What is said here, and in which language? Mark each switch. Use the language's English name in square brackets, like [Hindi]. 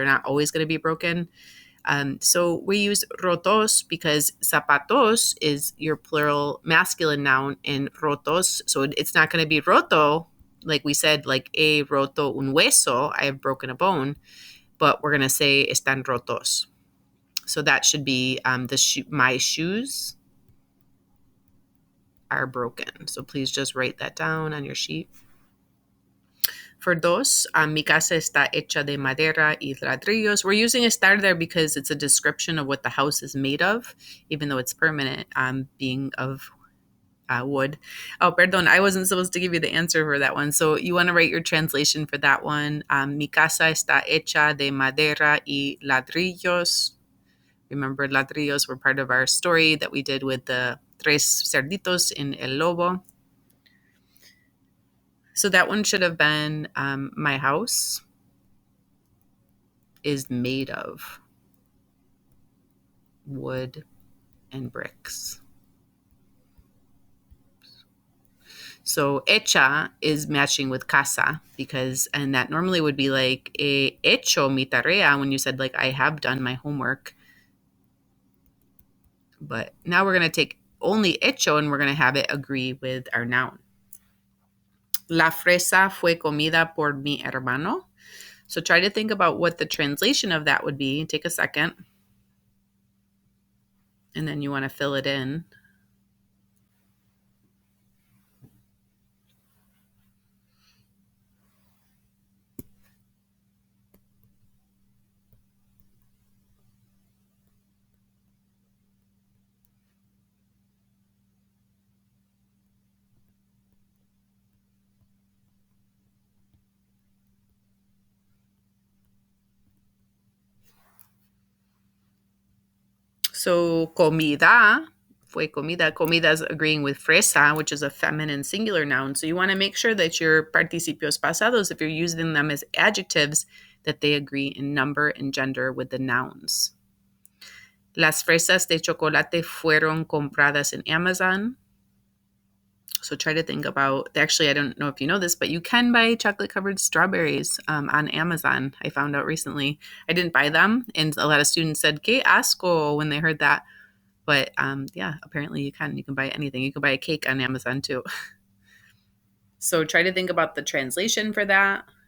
[English] They're not always going to be broken. So we use rotos because zapatos is your plural masculine noun, and rotos, so it's not going to be roto, like we said, like [Spanish] he roto un hueso, [English] I have broken a bone, but we're going to say [Spanish] están rotos. [English] So that should be my shoes are broken. So please just write that down on your sheet. [Spanish] For dos, mi casa está hecha de madera y ladrillos. [English] We're using estar there because it's a description of what the house is made of, even though it's permanent, being of wood. Oh, perdón, I wasn't supposed to give you the answer for that one. So you want to write your translation for that one. [Spanish] Mi casa está hecha de madera y ladrillos. [English] Remember, ladrillos were part of our story that we did with the [Spanish] tres cerditos [English] in El Lobo. So that one should have been my house is made of wood and bricks. So hecha is matching with casa and that normally would be like [Spanish] he hecho mi tarea [English] when you said like I have done my homework. But now we're going to take only hecho and we're going to have it agree with our noun. [Spanish] La fresa fue comida por mi hermano. [English] So try to think about what the translation of that would be. Take a second. And then you want to fill it in. So [Spanish] comida fue comida. [English] Comida is agreeing with fresa, which is a feminine singular noun. So you want to make sure that your participios pasados, if you're using them as adjectives, that they agree in number and gender with the nouns. [Spanish] Las fresas de chocolate fueron compradas en Amazon. [English] So try to think about, actually, I don't know if you know this, but you can buy chocolate-covered strawberries on Amazon. I found out recently. I didn't buy them, and a lot of students said, [Spanish] "Que asco," [English] when they heard that. But yeah, apparently you can. You can buy anything. You can buy a cake on Amazon too. So try to think about the translation for that.